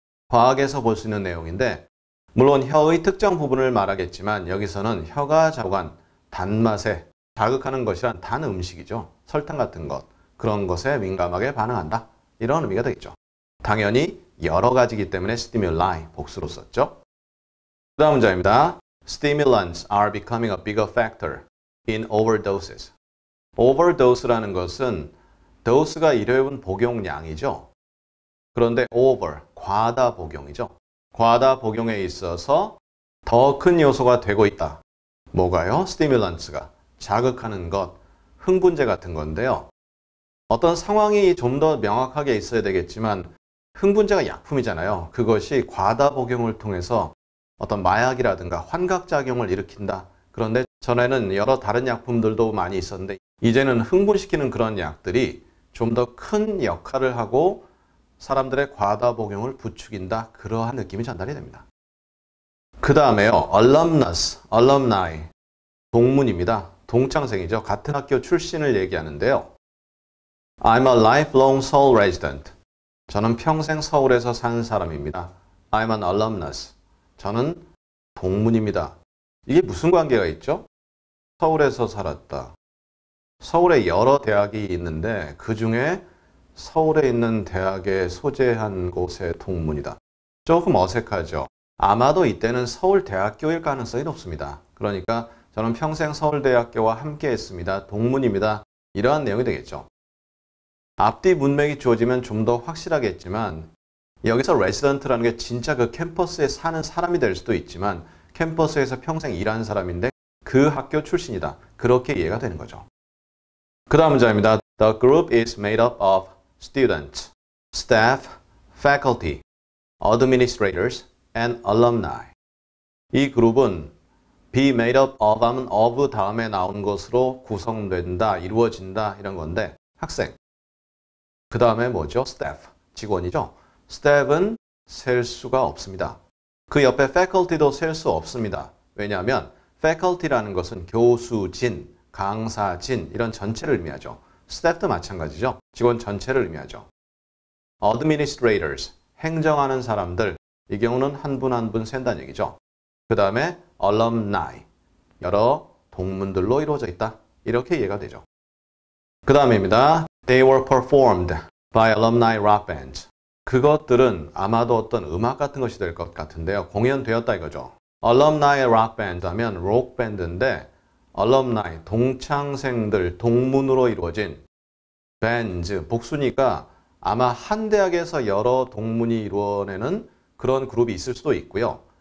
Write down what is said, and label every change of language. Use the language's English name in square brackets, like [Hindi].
[Korean] 과학에서 볼 수 있는 내용인데 물론 혀의 특정 부분을 말하겠지만 여기서는 혀가 자극한 단맛에 자극하는 것이란 단 음식이죠. 설탕 같은 것, 그런 것에 민감하게 반응한다. 이런 의미가 되겠죠. 당연히 여러 가지이기 때문에 stimuli, 복수로 썼죠. 그 다음 문장입니다. [English] Stimulants are becoming a bigger factor in overdoses. [Korean] overdose라는 것은 dose가 일회용 복용량이죠. 그런데 over, 과다 복용이죠. 과다 복용에 있어서 더 큰 요소가 되고 있다. 뭐가요? stimulants가 자극하는 것, 흥분제 같은 건데요. 어떤 상황이 좀 더 명확하게 있어야 되겠지만 흥분제가 약품이잖아요. 그것이 과다 복용을 통해서 어떤 마약이라든가 환각작용을 일으킨다. 그런데 전에는 여러 다른 약품들도 많이 있었는데 이제는 흥분시키는 그런 약들이 좀 더 큰 역할을 하고 사람들의 과다 복용을 부추긴다. 그러한 느낌이 전달이 됩니다. 그 다음에요. alumnus, alumni, 동문입니다. 동창생이죠. 같은 학교 출신을 얘기하는데요. [English] I'm a lifelong Seoul resident. [Korean] 저는 평생 서울에서 사는 사람입니다. [English] I'm an alumnus. [Korean] 저는 동문입니다. 이게 무슨 관계가 있죠? 서울에서 살았다. 서울에 여러 대학이 있는데 그 중에 서울에 있는 대학에 소재한 곳의 동문이다. 조금 어색하죠? 아마도 이때는 서울대학교일 가능성이 높습니다. 그러니까 저는 평생 서울대학교와 함께 했습니다. 동문입니다. 이러한 내용이 되겠죠. 앞뒤 문맥이 주어지면 좀 더 확실하겠지만 여기서 resident라는 게 진짜 그 캠퍼스에 사는 사람이 될 수도 있지만 캠퍼스에서 평생 일한 사람인데 그 학교 출신이다. 그렇게 이해가 되는 거죠. 그 다음 문장입니다. [English] The group is made up of students, staff, faculty, administrators, and alumni. [Korean] 이 그룹은 be made up of 하면 of 다음에 나온 것으로 구성된다, 이루어진다 이런 건데 학생. 그 다음에 뭐죠? staff, 직원이죠. staff은 셀 수가 없습니다. 그 옆에 faculty도 셀 수 없습니다. 왜냐하면 faculty라는 것은 교수진, 강사진 이런 전체를 의미하죠. staff도 마찬가지죠. 직원 전체를 의미하죠. administrators, 행정하는 사람들, 이 경우는 한 분 한 분 센다는 얘기죠. 그 다음에 alumni, 여러 동문들로 이루어져 있다. 이렇게 이해가 되죠. 그 다음입니다. [English] They were performed by alumni rock bands. [Korean] 그것들은 아마도 어떤 음악 같은 것이 될 것 같은데요. 공연되었다 이거죠. alumni rock band 하면 록 밴드인데 alumni, 동창생들, 동문으로 이루어진 bands, 복수니까 아마 한 대학에서 여러 동문이 이루어내는 그런 그룹이 있을 수도 있고요.